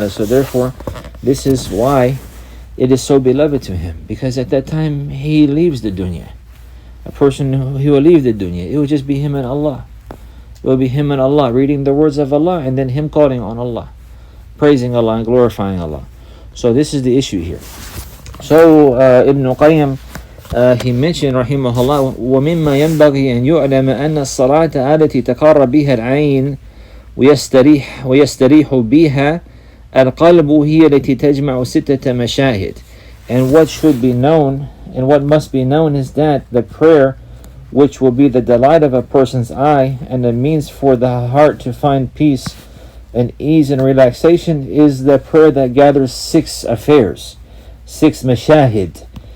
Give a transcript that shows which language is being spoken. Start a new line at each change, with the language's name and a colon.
English: So therefore, this is why it is so beloved to him, because at that time he leaves the dunya. A person he will leave the dunya. It will just be him and Allah. It will be him and Allah reading the words of Allah, and then him calling on Allah, praising Allah and glorifying Allah. So this is the issue here. So Ibn Qayyim he mentioned rahimahullah,
Arabic: وَمِمَّا يَنْبَغِي أَنْ يُعْلَمَ أَنَّ الصَّلَاةَ التي تقر بها العين ويستريح بها القلب هي التي تجمع ستة مشاهد.
English: And what should be known and what must be known is that the prayer, which will be the delight of a person's eye and the means for the heart to find peace and ease and relaxation, is the prayer that gathers 6 affairs, 6 mashahid.